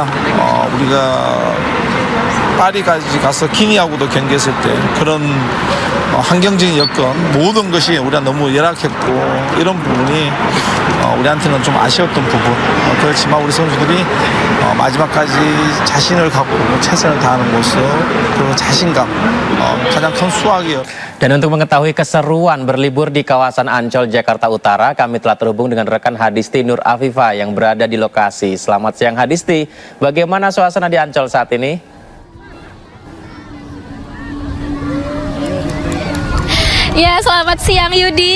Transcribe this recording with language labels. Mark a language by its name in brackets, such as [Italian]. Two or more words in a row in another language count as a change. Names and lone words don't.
[Korean] 우리가 파리까지 가서 기니하고도 경기했을 때 그런 환경적인 여건 모든 것이 우리가 너무 열악했고, 이런 부분이 우리한테는 좀 아쉬웠던 부분. 그렇지만 우리 선수들이 마지막까지 자신을 갖고 최선을 다하는 모습, 그리고 자신감, 가장 큰 수확이었습니다. [Indonesian] Dan untuk mengetahui keseruan berlibur di kawasan Ancol, Jakarta Utara, kami telah terhubung dengan rekan Hadisti Nur Afifa yang berada di lokasi. Selamat siang Hadisti, bagaimana suasana di Ancol saat ini? Ya, selamat siang Yudi.